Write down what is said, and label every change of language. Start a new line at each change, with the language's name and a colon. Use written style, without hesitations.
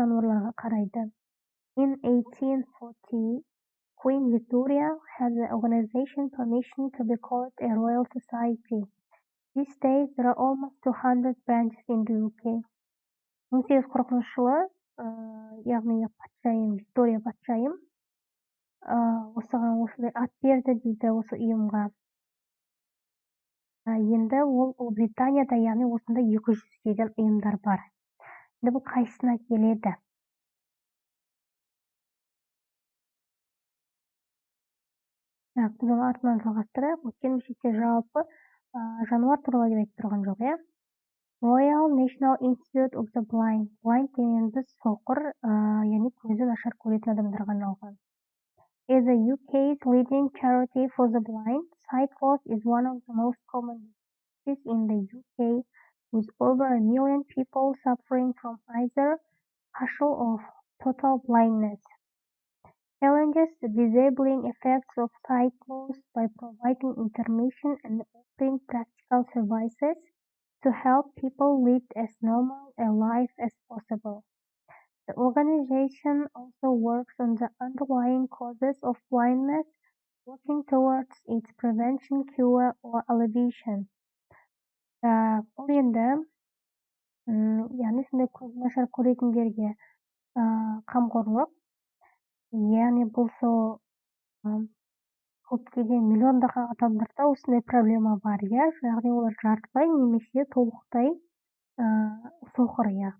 English: In 1840, Queen Victoria had the organization permission to be called a Royal Society. These days, there are almost 200 branches in the UK.
Kazakh: 1840 жылы, яғни патшайым, Виктория патшайым, осыған осындай ат берді дейді осы ұйымға. Енді ол Британияда, яғни осында 200-ге дейін ұйымдар бар. Енді бұл қайсысына келеді? Біз оны артынан жалғастырайық. Өткен мешітте жалпы жануар туралы деп айтып тұрған жоқ, Royal National Institute of the Blind. Blind дегеніміз соқыр, яғни көзі нашар көретін адамдарға арналған.
English: Is the UK's leading charity for the blind. Sight loss is one of the most common diseases in the UK, with over 1 million people suffering from either partial or total blindness. Challenges the disabling effects of sight loss by providing information and offering practical services to help people lead as normal a life as possible. The organization also works on the underlying causes of blindness, working towards its prevention, cure, or alleviation.
Kazakh: Бұл енді, яғни сондай көзі нашар көретіндерге қамқорлық, яғни бұл сол көптеген миллиондаған адамдарда осындай проблема бар, яғни олар жартылай немесе толықтай соқыр,